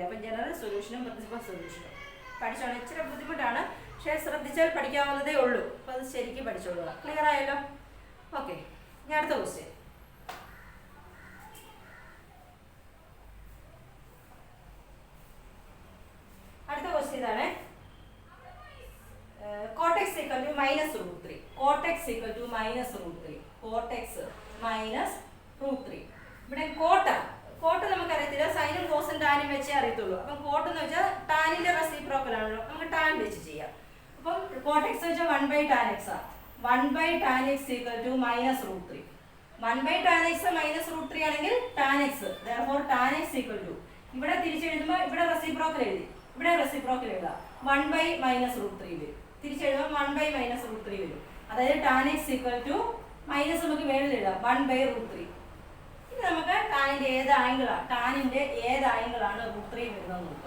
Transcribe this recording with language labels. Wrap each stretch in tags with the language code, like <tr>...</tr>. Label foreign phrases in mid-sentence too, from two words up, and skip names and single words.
<ml>അപ്പം ജനറൽ സൊല്യൂഷനും പ്രിൻസിപ്പൽ സൊല്യൂഷനും പഠിച്ചോളൂ. ഇച്ചിരി ബുദ്ധിമുട്ടാണ്, പക്ഷേ ശ്രദ്ധിച്ചാൽ പഠിക്കാവുന്നതേ ഉള്ളൂ. അപ്പോൾ അത് ശരിക്കും പഠിച്ചോളുക. ക്ലിയർ ആയല്ലോ? ഓക്കെ, ഇനി അടുത്ത ക്വസ്റ്റ്യൻ. അടുത്ത ക്വസ്റ്റ്യൻ ഇതാണ്.</ml> <en>cot x equal to minus root 3. cot x equal to minus root 3. cot x minus root 3.</en> <ml>ഇവിടെ കോട്ട് നമുക്കറിയത്തില്ല, സൈനും കോസും ടാനും വെച്ചേ അറിയത്തുള്ളൂ. അപ്പം കോട്ട് എന്ന് വെച്ചാൽ ടാനിന്റെ റെസിപ്രോക്കൽ ആണല്ലോ, നമുക്ക് ടാൻ വെച്ച് ചെയ്യാം. അപ്പം</ml> <en>cot x</en> <ml>വെച്ചാൽ</ml> <en>1/tan x</en> <ml>ആണ്.</ml> <en>1/tan x equal to minus root 3. 1/tan x minus root 3 ആണെങ്കിൽ tan x, therefore tan x equal to,</en> <ml>ഇവിടെ തിരിച്ചെഴുതുമ്പോൾ ഇവിടെ റെസിപ്രോക്കൽ എഴുതി, ഇവിടെ റെസിപ്രോക്കൽ എഴുതാം.</ml> <en>1 minus root 3</en> <ml>വരും. തിരിച്ചെഴുതുമ്പോൾ</ml> <en>1 minus root 3</en> <ml>വരും. അതായത്</ml> <en>tan x equal to</en> <ml>മൈനസ് നമുക്ക് മേളിൽ എഴുതാം 1/√3. ഇനി നമുക്ക് ടാനിന്റെ ഏത് ആംഗിളാണ്, ടാനിന്റെ ഏത് ആംഗിളാണ് √3 വരുന്നത് നോക്കാം.</ml>